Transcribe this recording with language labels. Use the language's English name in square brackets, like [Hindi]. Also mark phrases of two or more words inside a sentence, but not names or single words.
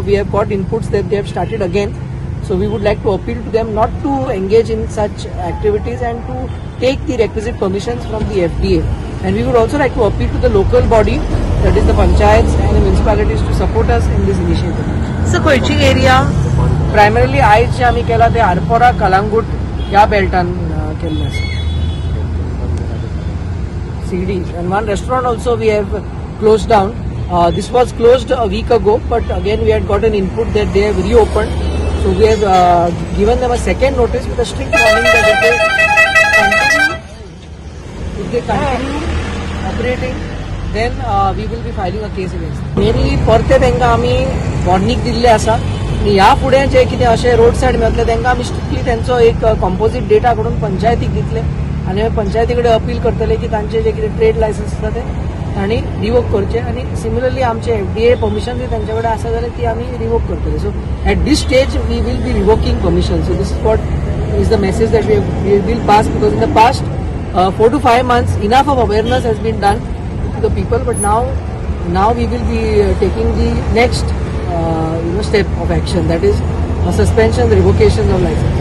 [English] We have got inputs that they have started again, so we would like to appeal to them not to engage in such activities and to take the requisite permissions from the FDA. And we would also like to appeal to the local body, that is the panchayats and the municipalities, to support us in this initiative. So खंयची area [Konkani] primarily आयज जे आमी केला ते आरपोरा कलंगूट ह्या बेल्टान केल्ले आसा. [English] CD and one restaurant also we have closed down. This was closed a week ago, but again we had got an input that they have reopened. So we have given them a second notice with a strict warning that if they continue operating, then we will be filing a case against them. [Konkani] Mainly परते तेंका आमी वॉर्निंग दिल्ले आसा, आणि ह्या फुडें जे कितें अशें [English] road side [Konkani] मेळटले तेंका आमी स्ट्रिक्टली तेंचो एक [English] composite data [Konkani] कडून पंचायतीक दितले, आणि पंचायती कडेन अपील करतले की तांचे जे कितें [English] trade license [Konkani] आसा ते तांणी रिवोक करचे, आणि सिमिलरली आमचे [English] FDA permission [Konkani] जर तांचे कडेन आसा जाल्यार ती आमी रिवोक करतले. [English] So at this stage we will be revoking permission. So this is what is the message that we will pass, because in the past 4 to 5 months enough of awareness has been done to the people, but now we will be taking the next step of action, that is suspension, revocation of license.